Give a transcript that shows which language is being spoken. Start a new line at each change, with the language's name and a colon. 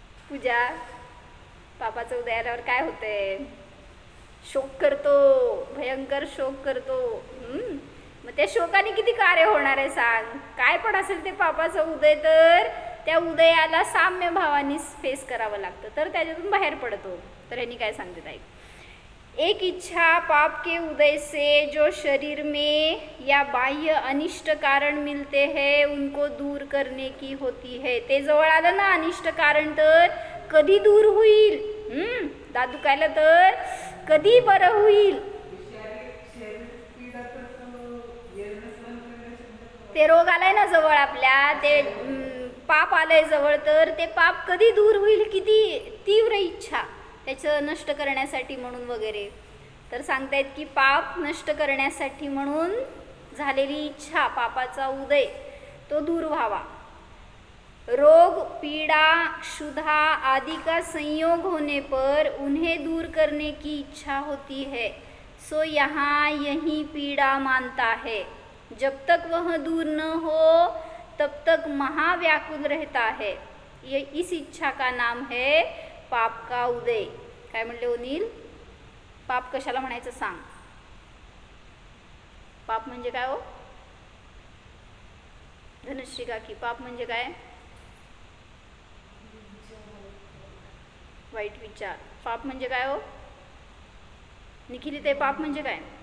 Marathi: पूजा, पापाचं उदय आल्यावर काय होतंय? शोक करतो, भयंकर शोक करतो. मग त्या शोकाने किती कार्य होणार आहे सांग. काय पण असेल ते पापाचं उदय, तर त्या उदयाला साम्य भावानी फेस करावं लागतं, तर त्याच्यातून बाहेर पडतो. तर ह्यांनी काय सांगते ताई,
Hindi: एक इच्छा पाप के उदय से जो शरीर में या बाह्य अनिष्ट कारण मिलते हैं उनको दूर करने की होती है.
Marathi: ते जवळ आलं ना अनिष्ट कारण, तर कधी दूर होईल? दात दुखायला तर कधी बरं होईल? ते रोग आलाय ना जवळ आपल्या, ते पाप आलंय जवळ, तर ते पाप कधी दूर होईल? किती तीव्र इच्छा त्याचं नष्ट करण्यासाठी म्हणून वगैरे. तर सांगतायत की पाप नष्ट करण्यासाठी म्हणून झालेली इच्छा, पापाचा उदय, तो दूर व्हावा.
Hindi: रोग, पीड़ा, क्षुधा आदि का संयोग होने पर उन्हें दूर करने की इच्छा होती है. सो यहाँ यही पीड़ा मानता है. जब तक वह दूर न हो तब तक महाव्याकुल रहता है. ये इस इच्छा का नाम है पाप का उदय.
Marathi: काय म्हणले अनिल? पाप कशाला म्हणायचं सांग. पाप म्हणजे काय हो धनश्री काकी? पाप म्हणजे काय? वाईट विचार. पाप म्हणजे काय हो निखिली? ते पाप म्हणजे काय?